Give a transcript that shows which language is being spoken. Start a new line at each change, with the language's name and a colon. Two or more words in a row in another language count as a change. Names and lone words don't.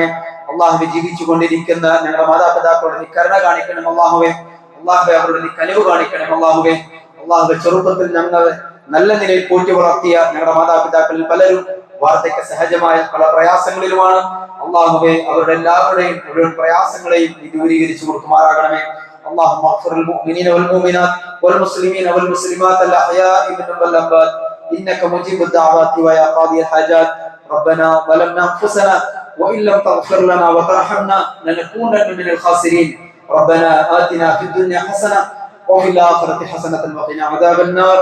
Malayalam: അള്ളാഹുവെ, ജീവിച്ചു കൊണ്ടിരിക്കുന്ന ഞങ്ങളുടെ മാതാപിതാക്കളോട് നീ കരുണ കാണിക്കണം അള്ളാഹുവെ. അള്ളാഹുവെ, അവരോട് നീ കനിവ് കാണിക്കണം അള്ളാഹുവെ. അള്ളാഹുവെ, ചെറുപ്പത്തിൽ ഞങ്ങൾ നല്ല നിലയിൽ പോറ്റി വളർത്തിയ ഞങ്ങളുടെ മാതാപിതാക്കളിൽ പലരും വാർദ്ധക്യ സഹജമായ പല പ്രയാസങ്ങളിലുമാണ്. അള്ളാഹുവെ, അവരുടെ എല്ലാവരുടെയും മുഴുവൻ പ്രയാസങ്ങളെയും നീ ദൂരീകരിച്ചു കൊടുക്കുമാറാകണമേ.
Arabic: اللهم اغفر للمؤمنين والمؤمنات والمسلمين والمسلمات الأحياء منهم والأموات إنك مجيب الدعوات ويا قاضي الحاجات. ربنا ظلمنا أنفسنا وإن لم تغفر لنا وترحمنا لنكونن من الخاسرين. ربنا آتنا في الدنيا حسنة وفي الآخرة حسنة وقنا عذاب النار.